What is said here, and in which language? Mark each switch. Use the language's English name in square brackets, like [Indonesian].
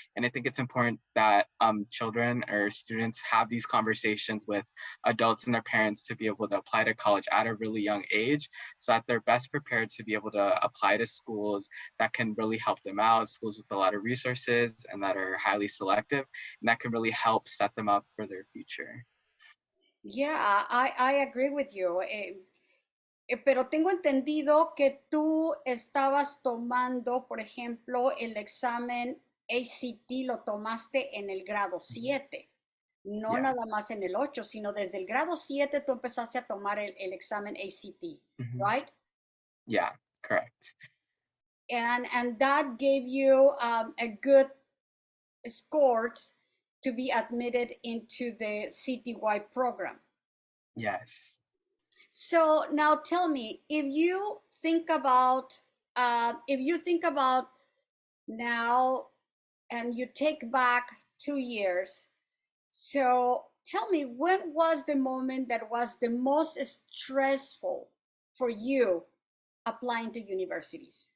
[English] And I think it's important that children or students have these conversations with adults and their parents to be able to apply to college at a really young age so that they're best prepared to be able to apply to schools that can really help them out, schools with a lot of resources and that are highly selective, and that can really help set them up for their future. Yeah, I agree with you. [Spanish] Pero tengo entendido que tú estabas tomando, por ejemplo, el examen ACT lo tomaste en el grado Mhm. 7, no [English] Yeah. [Spanish] nada más en el 8, sino desde el grado 7 tú empezaste a tomar el examen ACT, Mhm. [English] right? Yeah, correct. And that gave you a good scores to be admitted into the citywide program. Yes. So now tell me, if you think about now and you take back 2 years, so tell me, when was the moment that was the most stressful for you applying to universities?